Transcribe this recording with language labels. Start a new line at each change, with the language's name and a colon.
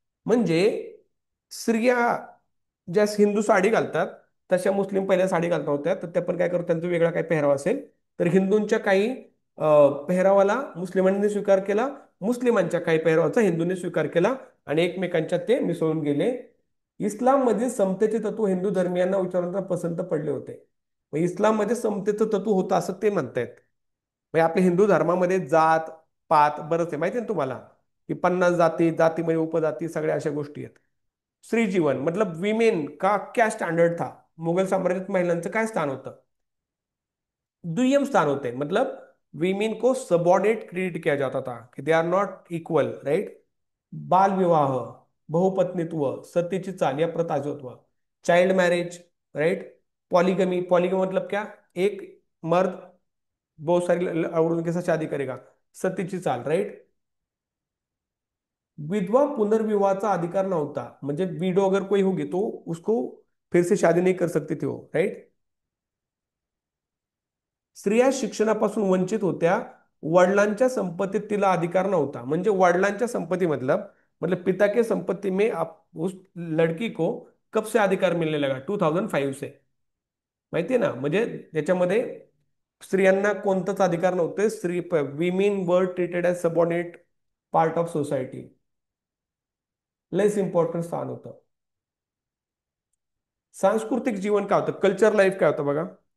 Marathi: म्हणजे स्त्रिया ज्या हिंदू साडी घालतात, तशा मुस्लिम पहिल्या साडी घालत होत्या, तर त्या पण काय करतात, त्यांचा वेगळा काय पेहराव असेल, तर हिंदूंच्या काही पेहरावाला मुस्लिमांनी स्वीकार केला, मुस्लिमांच्या काही पेहरावाचा हिंदूंनी स्वीकार केला, आणि एकमेकांच्या ते मिसळून गेले. इस्लाम मध्ये समतेचे तत्व हिंदू धर्मियांना उच्चारांना पसंत पडले होते. मग इस्लाम मध्ये समतेचं तत्व होतं असं ते म्हणतायत. म्हणजे आपल्या हिंदू धर्मामध्ये जात पात बरंच आहे, माहिती आहे ना तुम्हाला, की 50 जाती, जातीमध्ये उपजाती, सगळ्या अशा गोष्टी आहेत.
Hindi: स्त्री जीवन मतलब विमेन का क्या स्टैंडर्ड था?
Marathi: मुघल साम्राज्यात महिलांचं काय स्थान होतं? दुय्यम स्थान होते.
Hindi: मतलब विमेन को सबऑर्डिनेट ट्रीट किया जाता था, कि
English: they are not equal,
Hindi: right.
Marathi: बाल विवाह, बहुपत्नीत्व, सतीची चाल या प्रथा होत्या.
English: Child marriage, right.
Hindi: Polygamy, polygamy मतलब क्या? एक मर्द बहुत सारी औरतों के साथ शादी करेगा, सतीची चाल, राइट.
Marathi: विधवा पुनर्विवाहाचा अधिकार नव्हता, म्हणजे
Hindi: विडो अगर कोई होगी तो उसको फिर से शादी नहीं कर सकती थी वो, राइट.
Marathi: स्त्रिया शिक्षणापासून वंचित होत्या. वडिलांच्या संपत्तीत तिला अधिकार नव्हता. म्हणजे वडिलांच्या संपत्ती
Hindi: मतलब पिता के संपत्ति में उस लड़की को कब से अधिकार मिलने लगा? 2005 से.
Marathi: माहितीये ना, म्हणजे त्याच्यामध्ये स्त्रियांना कोणताच अधिकार नव्हते.
English: Women were treated as subordinate part of society.
Marathi: Less importance स्थान होतं. सांस्कृतिक जीवन काय होतं? कल्चर लाईफ काय होतं बघा.